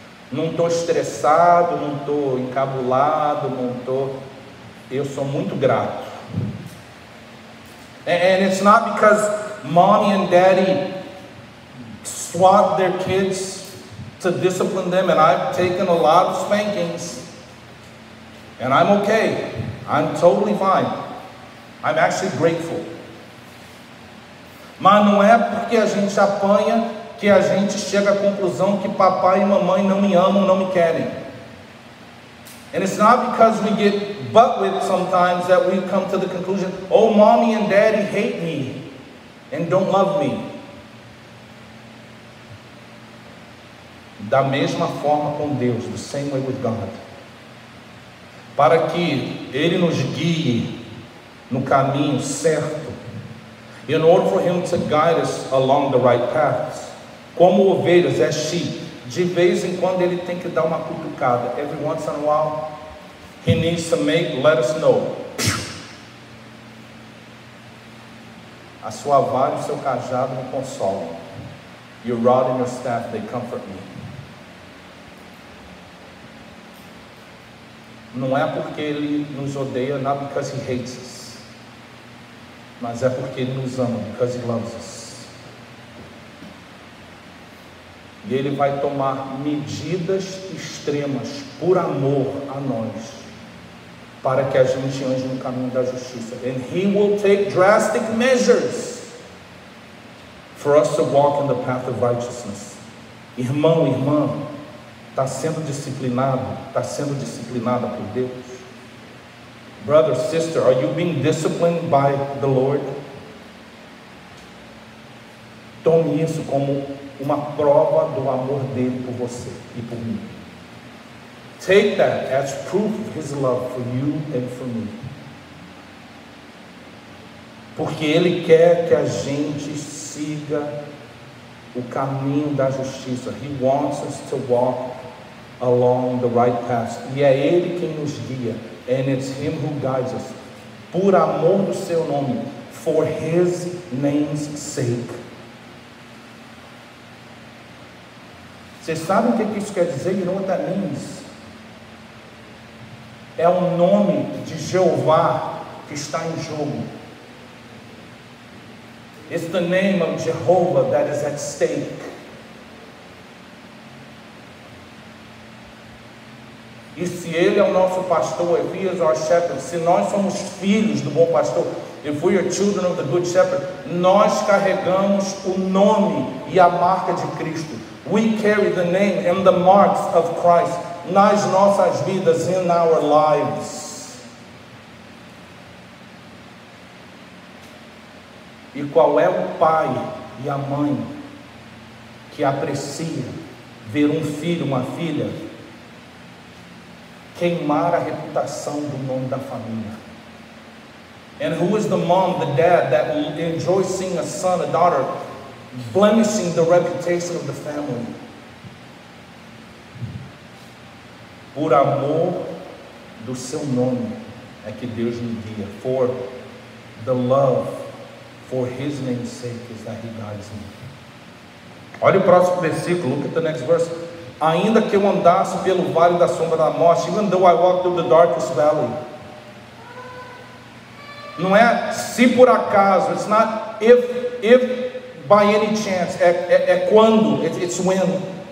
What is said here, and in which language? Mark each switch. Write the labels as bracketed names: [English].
[Portuguese] Não estou estressado, não estou encabulado, eu sou muito grato. [English] And it's not because mommy and daddy swat their kids to discipline them, and I've taken a lot of spankings, and I'm okay. I'm totally fine. I'm actually grateful. [Portuguese] Mas não é porque a gente apanha que a gente chega à conclusão que papai e mamãe não me amam, não me querem. [English] And it's not because we get butt whipped sometimes that we come to the conclusion, oh, mommy and daddy hate me and don't love me. [Portuguese] Da mesma forma com Deus, [English] the same way with God. [Portuguese] Para que Ele nos guie no caminho certo, [English] in order for Him to guide us along the right paths. [Portuguese] Como ovelhas, [English] as sheep, [Portuguese] de vez em quando Ele tem que dar uma cutucada. [English] Every once in a while, He needs to let us know. [Portuguese] A sua vara e o seu cajado me consolam. [English] Your rod and your staff, they comfort me. [Portuguese] Não é porque Ele nos odeia, [English] not because He hates us, [Portuguese] mas é porque Ele nos ama, [English] because He loves us. [Portuguese] E Ele vai tomar medidas extremas por amor a nós, para que a gente ande no caminho da justiça. [English] And He will take drastic measures for us to walk in the path of righteousness. [Portuguese] Irmão, irmã, está sendo disciplinada por Deus? [English] Brother, sister, are you being disciplined by the Lord? [Portuguese] Tome isso como uma prova do amor dele por você e por mim. [English] Take that as proof of His love for you and for me. [Portuguese] Porque Ele quer que a gente siga o caminho da justiça. [English] He wants us to walk along the right path. [Portuguese] E é Ele quem nos guia. [English] And it's Him who guides us. [Portuguese] Por amor do seu nome. [English] For His name's sake. [Portuguese] Vocês sabem o que isso quer dizer? [English] You know what that means? [Portuguese] É o nome de Jeová que está em jogo. [English] It's the name of Jehovah that is at stake. [Portuguese] E se Ele é o nosso pastor, [English] if He is our shepherd, [Portuguese] se nós somos filhos do bom pastor, [English] if we are children of the good shepherd, [Portuguese] nós carregamos o nome e a marca de Cristo. [English] We carry the name and the marks of Christ [Portuguese] nas nossas vidas, [English] in our lives. [Portuguese] E qual é o pai e a mãe que aprecia ver um filho, uma filha, queimar a reputação do nome da família? [English] And who is the mom, the dad that enjoys seeing a son, a daughter blemishing the reputation of the family? [Portuguese] Por amor do seu nome, é que Deus me guia. [English] For the love, for His name's sake is that He guides me. [Portuguese] Olha o próximo versículo, [English] look at the next verse. [Portuguese] Ainda que eu andasse pelo vale da sombra da morte, [English] even though I walk through the darkest valley. [Portuguese] Não é se por acaso, [English] it's not if by any chance, [Portuguese] é quando, [English] it's when.